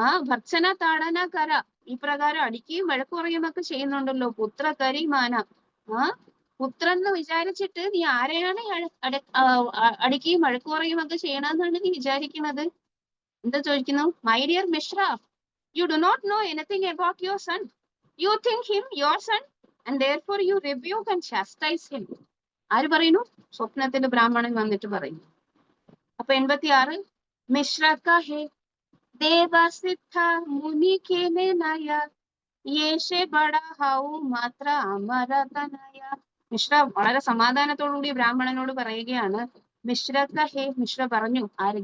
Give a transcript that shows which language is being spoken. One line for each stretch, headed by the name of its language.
Bangla: ഭർച്ചന താടന കര,
Malayalam: ഈ പ്രകാരം അടിക്കുകയും വഴക്കുറയും ഒക്കെ ചെയ്യുന്നുണ്ടല്ലോ.
Bangla: പുത്ര കരി മാന,
Malayalam: പുത്രൻ എന്ന് വിചാരിച്ചിട്ട് നീ ആരെയാണ് അടിക്കുകയും വഴക്കുറയും ഒക്കെ ചെയ്യണമെന്നാണ് നീ വിചാരിക്കുന്നത്? എന്താ ചോദിക്കുന്നു?
English: My dear Mishra, you do not know anything about your son. You think him your son and therefore you rebuke and chastise him.
Malayalam: ആര് പറയുന്നു? സ്വപ്നത്തിൽ ബ്രാഹ്മണൻ വന്നിട്ട് പറയുന്നു. അപ്പൊ 86
Bangla: മിശ്ര കഹേ ദേവസിദ്ധ മുനി കേനെ നയ യേശേ ബഡാ ഹൗ മാത്ര അമരതനയ.
Malayalam: മിശ്ര വളരെ സമാധാനത്തോടുകൂടി ബ്രാഹ്മണനോട് പറയുകയാണ്.
Bangla: മിശ്ര കഹേ,
Malayalam: മിശ്ര പറഞ്ഞു. ആര്?